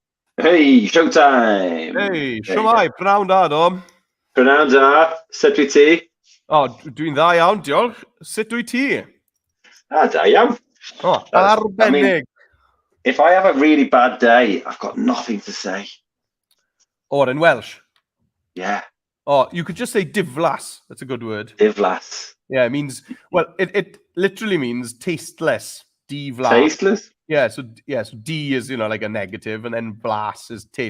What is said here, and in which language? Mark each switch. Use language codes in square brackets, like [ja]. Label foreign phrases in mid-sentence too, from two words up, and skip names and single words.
[en] Hey, showtime! [cy] Hei, shwmai, pnawn da, Dom. Prynawn da, sut wyt ti? O, dwi'n dda iawn, diolch. Sut wyt ti? Da iawn. O, [en] I mean, arbennig. if I have a really bad day, I've got nothing to say. Or in Welsh. Yeah, Oh, you could just say diflas. That's a good word. diflas. Yeah, it means, well, it literally means tasteless. Diflas. Tasteless? So D is, like a negative, and then blas is taste.